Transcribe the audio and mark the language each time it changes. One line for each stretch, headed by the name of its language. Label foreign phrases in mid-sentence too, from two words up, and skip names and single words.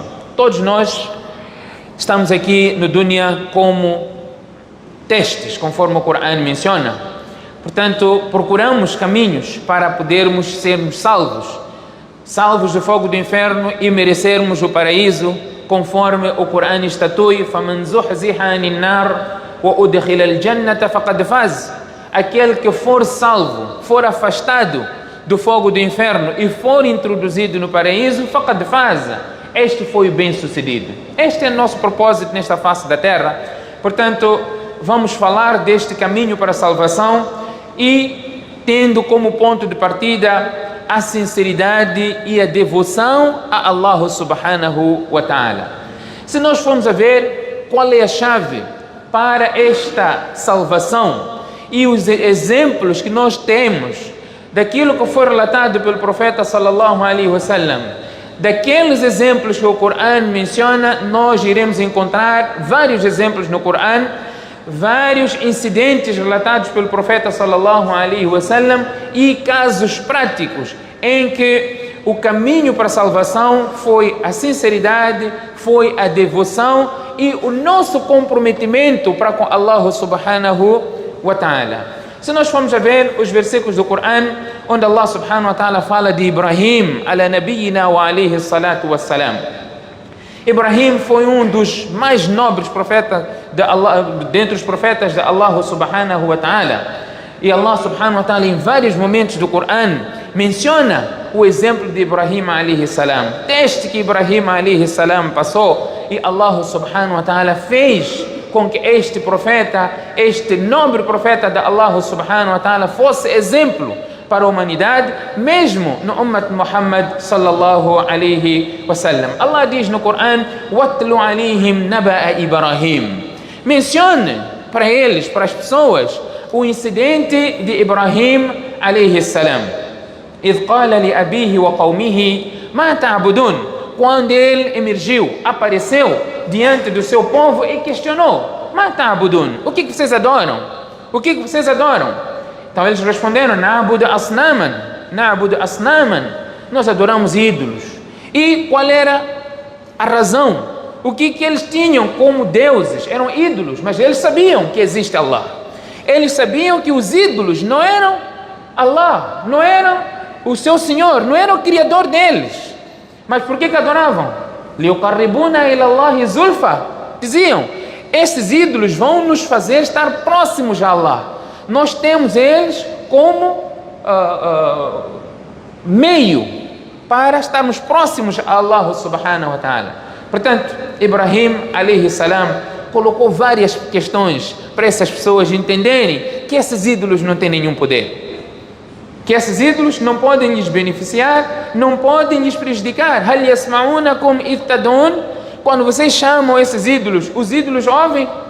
Portuguese: Todos nós estamos aqui no dunya como testes, conforme o Corão menciona. Portanto, procuramos caminhos para podermos sermos salvos do fogo do inferno e merecermos o paraíso, conforme o Corão estatui:
Arabic: فَمَنْ زُحْزِحَ عَنِ النَّارِ وَأُدْخِلَ الْجَنَّةَ فَقَدْ فَازَ.
Portuguese: Aquele que for salvo, for afastado do fogo do inferno e for introduzido no paraíso,
Arabic: فَقَدْ فَازَ.
Portuguese: Este foi o bem-sucedido. Este é o nosso propósito nesta face da terra. Portanto, vamos falar deste caminho para a salvação e tendo como ponto de partida a sinceridade e a devoção a
Arabic: الله سبحانه وتعالى.
Portuguese: Se nós formos a ver qual é a chave para esta salvação e os exemplos que nós temos daquilo que foi relatado pelo profeta
Arabic: صلى الله عليه وسلم,
Portuguese: daqueles exemplos que o Corão menciona, nós iremos encontrar vários exemplos no Corão, vários incidentes relatados pelo profeta
Arabic: صلى الله عليه وسلم
Portuguese: e casos práticos em que o caminho para a salvação foi a sinceridade, foi a devoção e o nosso comprometimento para com
Arabic: الله سبحانه وتعالى.
Portuguese: Se nós formos a ver os versículos do Corão, onde
Arabic: الله سبحانه وتعالى
Portuguese: fala de Ibrahim
Arabic: على نبينا وعليه الصلاة والسلام.
Portuguese: Ibrahim foi um dos mais nobres profetas de Allah, dentre os profetas de
Arabic: الله سبحانه وتعالى.
Portuguese: E
Arabic: الله سبحانه وتعالى
Portuguese: em vários momentos do Corão menciona o exemplo de Ibrahim
Arabic: عليه السلام.
Portuguese: Teste que Ibrahim
Arabic: عليه السلام
Portuguese: passou e
Arabic: الله سبحانه وتعالى
Portuguese: fez com que este profeta, este nobre profeta de
Arabic: الله سبحانه وتعالى
Portuguese: fosse exemplo para a humanidade, mesmo no Ummat Muhammad
Arabic: صلى الله عليه وسلم.
Portuguese: Allah diz no Coran:
Arabic: "واتل عليهم نبأ إبراهيم."
Portuguese: Mencione para eles, para as pessoas, o incidente de Ibrahim
Arabic: عليه السلام. إذ قال لأبيه وقومه ما تعبدون.
Portuguese: Quando ele emergiu, apareceu diante do seu povo e questionou:
Arabic: "ما تعبدون?"
Portuguese: O que vocês adoram? O que vocês adoram? Então eles responderam:
Arabic: "نعبد أصناما، نعبد أصناما."
Portuguese: Nós adoramos ídolos. E qual era a razão? O que eles tinham como deuses? Eram ídolos, mas eles sabiam que existe Allah. Eles sabiam que os ídolos não eram Allah, não eram o seu Senhor, não era o Criador deles. Mas por que adoravam?
Arabic: ليقربونا إلى الله زلفى.
Portuguese: Diziam: esses ídolos vão nos fazer estar próximos a Allah. Nós temos eles como meio para estarmos próximos a
Arabic: الله سبحانه وتعالى.
Portuguese: Portanto, Ibrahim
Arabic: عليه السلام
Portuguese: colocou várias questões para essas pessoas entenderem que esses ídolos não têm nenhum poder, que esses ídolos não podem lhes beneficiar, não podem lhes prejudicar.
Arabic: هل يسمعونكم إذ تدعون.
Portuguese: Quando vocês chamam esses ídolos, os ídolos ouvem.